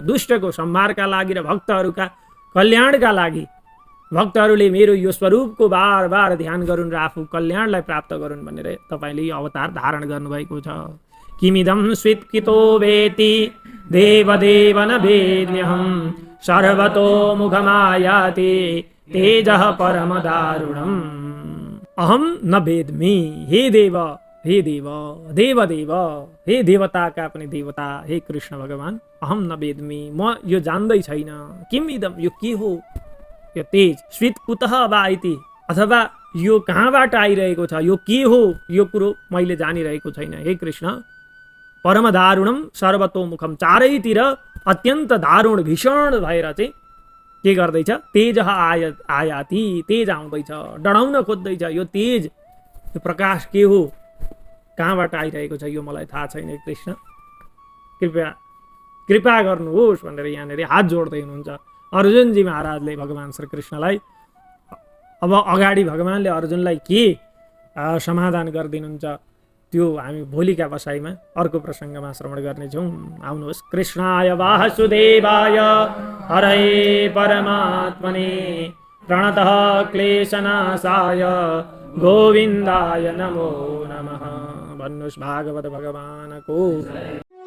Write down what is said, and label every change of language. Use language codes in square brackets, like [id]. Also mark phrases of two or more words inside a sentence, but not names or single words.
[ne] दुष्टको संहारका लागि र भक्तहरूका कल्याणका लागि, भक्तहरूले मेरो यो स्वरूपको बार बार ध्यान गरून् र आफू कल्याणलाई प्राप्त गरून् भनेर तपाईँले यो अवतार धारण गर्नुभएको छ। [sa] किमिदं स्वीत्कितो वेति देवदेव न वेद्म्यहं सर्वतो मुखमायाति तेजः परम दारुणम्। अहम न वेद्मि, हे देव, हे देव, देवदेव, [ne] हे देवताका पनि देवता, हे कृष्ण भगवान, [sa] अहम न वेद्मि, [ne] म यो जान्दै छैन। [sa] किम इदम, [ne] यो के हो यो तेज, [sa] स्वीत कुतः वा इति, [ne] अथवा यो कहाँबाट आइरहेको छ, यो के हो यो कुरो मैले जानिरहेको छैन। [sa] हे कृष्ण, परम दारुणम सर्वतोमुखम, [ne] चारैतिर अत्यन्त दारुण भीषण भएर चाहिँ के गर्दैछ, [sa] तेज आयाति, [ne] तेज आउँदैछ, डढाउन खोज्दैछ। यो तेज, यो प्रकाश के हो, कहाँबाट आइरहेको छ यो मलाई थाहा छैन। कृष्ण कृपा गर्नुहोस् भनेर यहाँनिर हात जोड्दै हुनुहुन्छ अर्जुनजी महाराजले भगवान श्री कृष्णलाई। अब अगाडि भगवानले अर्जुनलाई के समाधान गरिदिनुहुन्छ त्यो हामी भोलिका बसाइमा अर्को प्रसङ्गमा श्रवण गर्नेछौँ। आउनुहोस्। [sa] कृष्णाय वासुदेवाय हरये परमात्मने प्रणतः क्लेशनाशाय गोविन्दाय नमो नमः। [ne] भन्नुहोस् भागवत भगवानको